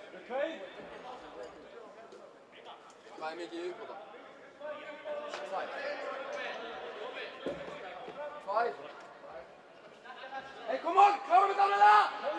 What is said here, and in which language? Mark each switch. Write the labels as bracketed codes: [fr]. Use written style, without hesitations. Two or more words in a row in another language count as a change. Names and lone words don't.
[is] Hvað er mikið í uppbóta? 2. [en] Hey, come on! [is] Klárum við alveg það!